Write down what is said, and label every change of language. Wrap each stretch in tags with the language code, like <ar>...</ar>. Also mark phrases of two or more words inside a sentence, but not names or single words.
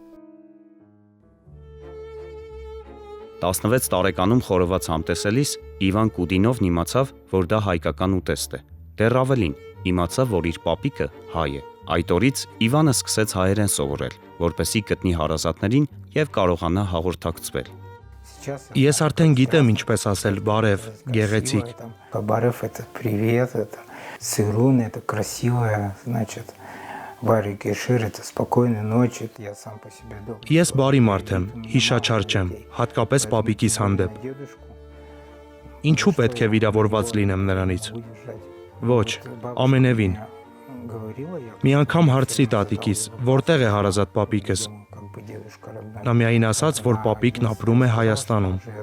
<hy>16 տարեկանում խորոված համտեսելիս Իվան Կուդինովն իմացավ, որ դա հայկական ուտեստ է։ Դեռ ավելին, իմացավ, որ իր պապիկը հայ է։ Այդ օրից Իվանը սկսեց հայերեն սովորել, որպեսզի գտնի հարազատներին եւ կարողանա հաղորդակցվել։ Ես արդեն գիտեմ ինչպես ասել բարև, գեղեցիկ։</hy> <ru>Բարև это привет, это сырун, это красивое, значит,</ru> <hy>Վարի գեշեր,</hy> <ru>это спокойной ночи, я сам по себе дома։</ru> <hy>Ես բարի մարդ եմ, հիշաչար չեմ, հատկապես պապիկիս հանդեպ։ Ինչու պետք է վիրավորված լինեմ նրանից։ Ոչ, ամենևին։ Մի անգամ հարցրի տատիկիս, որտեղ է հարազատ պապիկս։ Նա միայն ասաց, որ պապիկն ապրում է Հայաստանում։</hy>